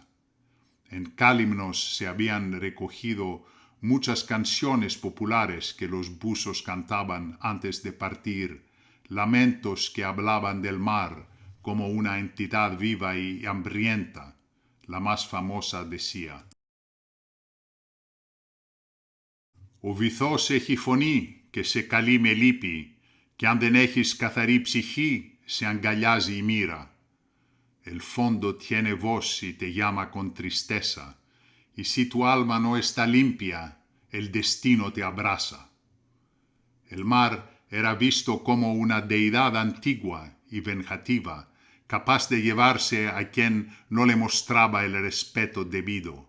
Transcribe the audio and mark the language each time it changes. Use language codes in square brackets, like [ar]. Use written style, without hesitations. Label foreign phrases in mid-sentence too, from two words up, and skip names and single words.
[es] En Calymnos se habían recogido muchas canciones populares que los buzos cantaban antes de partir, lamentos que hablaban del mar como una entidad viva y hambrienta. La más famosa decía: [el] «Ο βυθός έχει φωνή και σε καλεί με λύπη, και αν δεν έχεις καθαρή ψυχή, σε αγκαλιάζει η μοίρα. [es] El fondo tiene voz y te llama con tristeza, y si tu alma no está limpia, el destino te abraza». El mar era visto como una deidad antigua y vengativa, capaz de llevarse a quien no le mostraba el respeto debido.